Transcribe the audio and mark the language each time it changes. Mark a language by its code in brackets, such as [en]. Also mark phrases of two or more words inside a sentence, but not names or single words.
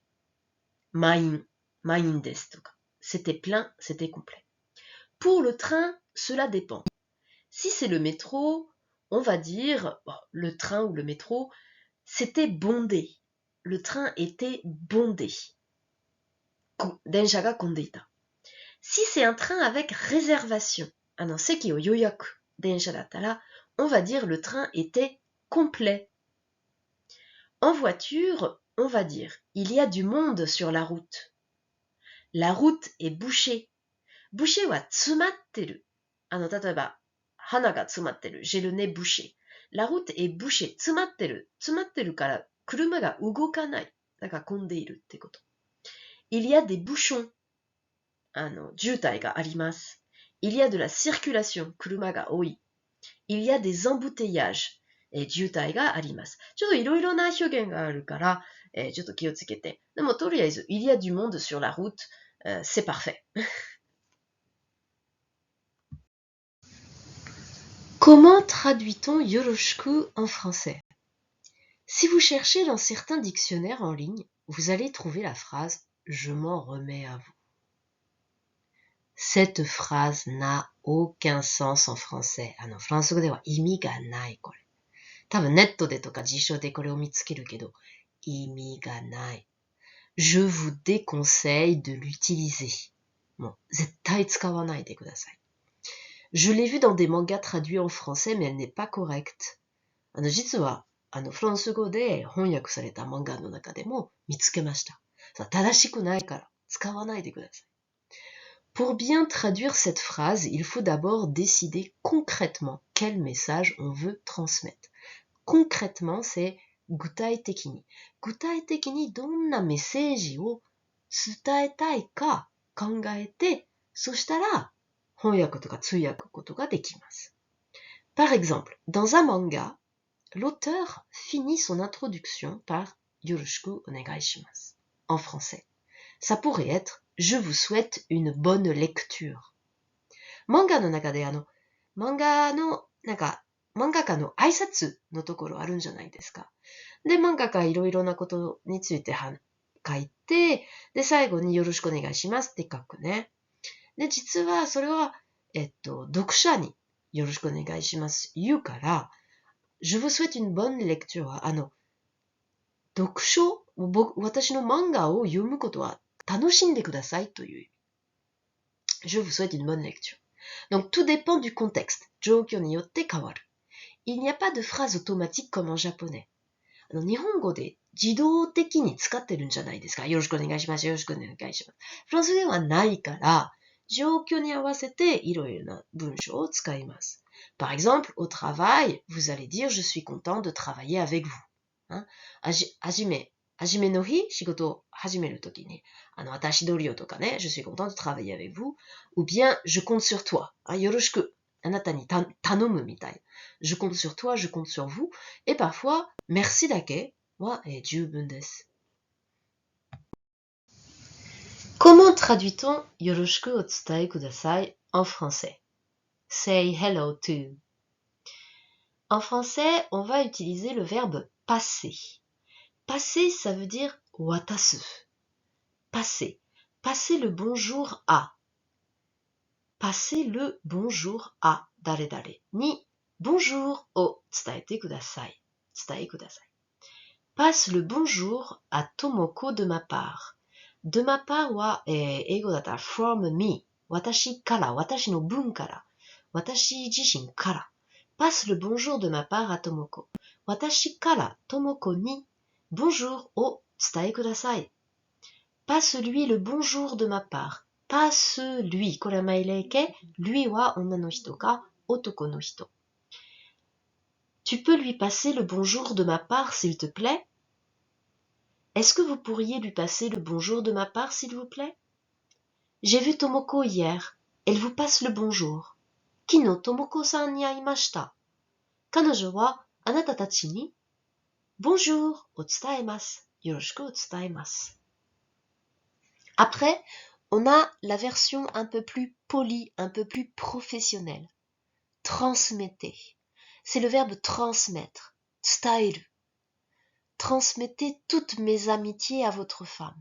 [ja] メイン、メインですとか. [fr] C'était plein, c'était complet. Pour le train, cela dépend. Si c'est le métro, on va dire le train ou le métro, c'était bondé. Le train était bondé. [ja] 電車が混んでいた. [fr] Si c'est un train avec réservation, [ja] 席を予約電車だったら, [fr] on va dire le train était complet. En voiture, on va dire il y a du monde sur la route. La route est bouchée. Bouché [ja] は詰まってる. 例えば、鼻が詰まってる。 [fr] j'ai le nez bouché. La route est bouchée. [ja] 詰まってる。詰まってるから車が動かない。だから混んでいるってこと。 [fr] Il y a des bouchons. [ja] 渋滞があります。 [fr] Il y a de la circulation. [ja] 車が多い。 [fr] Il y a des embouteillages. [ja] 渋滞があります。ちょっといろいろな表現があるから、ちょっと気をつけて。でもとりあえず、 [fr] il y a du monde sur la route. C'est parfait. Comment traduit-on yoroshiku en français? Si vous cherchez dans certains dictionnaires en ligne, vous allez trouver la phrase « je m'en remets à vous ». Cette phrase n'a aucun sens en français. [ja] フランス語では意味がないこれ。多分ネットでとか辞書でこれを見つけるけど、意味がない。 [fr] Je vous déconseille de l'utiliser. [ja] もう絶対使わないでください。 [fr] Je l'ai vu dans des mangas traduits en français, mais elle n'est pas correcte. [ja] 実は、フランス語で翻訳された漫画の中でも見つけました。正しくないから使わないでください。 [fr] Pour bien traduire cette phrase, il faut d'abord décider concrètement quel message on veut transmettre. Concrètement, c'est 具体的に。 [ja] 具体的にどんなメッセージを伝えたいか考えて、そしたら翻訳とか通訳ことができます。 [fr] Par exemple, dans un manga, l'auteur finit son introduction par Yoroshiku onegai shimasu en français. Ça pourrait être Je vous souhaite une bonne lecture. [ja] 漫画の中で漫画の漫画家の挨拶のところあるんじゃないですか。で、漫画家いろいろなことについて書いて、で、最後によろしくお願いしますって書くね。で、実はそれは、読者によろしくお願いします言うから、 [fr] Je vous souhaite une bonne lecture [ja] は、読書、私の漫画を読むことは楽しんでくださいという意味。 [fr] Je vous souhaite une bonne lecture. Donc, tout dépend du contexte. [ja] 状況によって変わる。 [fr] Il n'y a pas de phrase automatique comme en japonais. [ja] 日本語で自動的に使ってるんじゃないですか。よろしくお願いします。よろしくお願いします。フランスではないから、状況に合わせていろいろな文章を使います。 [fr] Par exemple, au travail, vous allez dire je suis content de travailler avec vous. [ja] はじめの日、仕事を始めるときに、私どりよとかね、 [fr] je suis content de travailler avec vous, ou bien je compte sur toi. [ja] よろしく、あなたに頼むみたい。 [fr] Je compte sur toi, je compte sur vous. Et parfois, merci [ja] だけは十分です。 [fr] Comment traduit-on [ja] よろしくお伝えください [fr] en français? [en] Say hello to. [fr] En français, on va utiliser le verbe passer. Passer, ça veut dire watasu. Passer. Passer le bonjour à. Passer le bonjour à [ja] 誰々に bonjour を伝えてください。伝えください。 [fr] Passe le bonjour à Tomoko de ma part. De ma part [ja] は、英語だったら [en] from me. [ja] 私から、私の分から。私自身から。 [fr] Passe le bonjour de ma part à Tomoko. [ja] 私から Tomoko に bonjour を伝えください。 [fr] Passe lui le bonjour de ma part. Passe lui. [ja] これは命令形。lui は女の人か男の人。 [fr] Tu peux lui passer le bonjour de ma part, s'il te plaît? Est-ce que vous pourriez lui passer le bonjour de ma part, s'il vous plaît? J'ai vu Tomoko hier. Elle vous passe le bonjour. [ja] 昨日ともこさんに会いました. 彼女はあなたたちにbonjourを伝えます. よろしくを伝えます. [fr] Après, on a la version un peu plus polie, un peu plus professionnelle. Transmettez. C'est le verbe transmettre. [ja] Tsutaeru. [fr] Transmettez toutes mes amitiés à votre femme.